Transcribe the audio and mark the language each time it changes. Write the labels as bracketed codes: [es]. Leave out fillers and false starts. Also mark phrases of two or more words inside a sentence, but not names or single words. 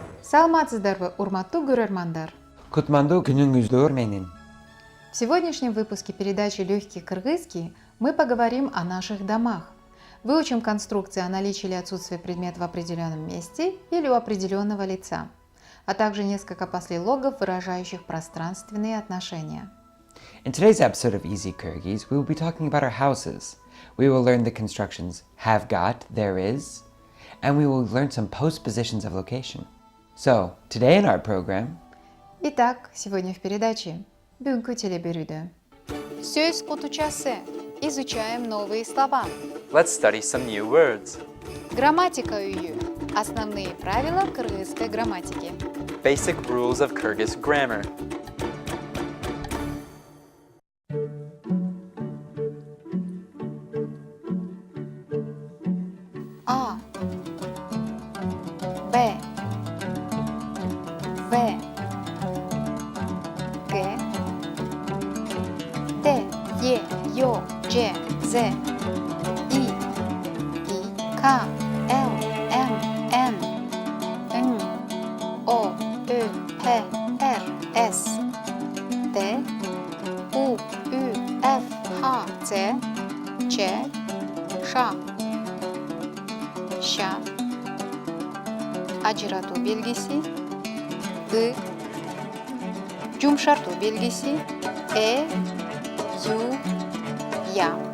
[ky] Саламатсыздарбы, урматтуу көрөрмандар. Кутмандуу күнүңүздөр менен. [ru] В сегодняшнем выпуске передачи «Легкий кыргызский» мы поговорим о наших домах. Выучим конструкции о наличии или отсутствии предмета в определенном месте или у определенного лица, а также несколько послелогов, выражающих пространственные отношения. [en] In today's episode of Easy Kyrgyz, we will be talking about our houses. We will learn the constructions have got, there is, and we will learn some postpositions of location. So, today in our program, [ru] Итак, сегодня в передаче [ky] «Бүгүнкү телеберүүдө» [ru] Сөз кутучасы. Изучаем новые слова. [en] Let's study some new words. [ky] Грамматика үйү. [ru] Основные правила кыргызской грамматики. [en] Basic rules of Kyrgyz grammar. [ky] А, Б, В, Г, Д, Е, Ё, Ж, З, И, К, Л, М, Н, Н, О, Ө, П, Р, С, Т, У, Ü, F, H, Ц, Ч, Ш, Ş, ажыратуу белгиси, ы, жумшартуу белгиси, ю, я.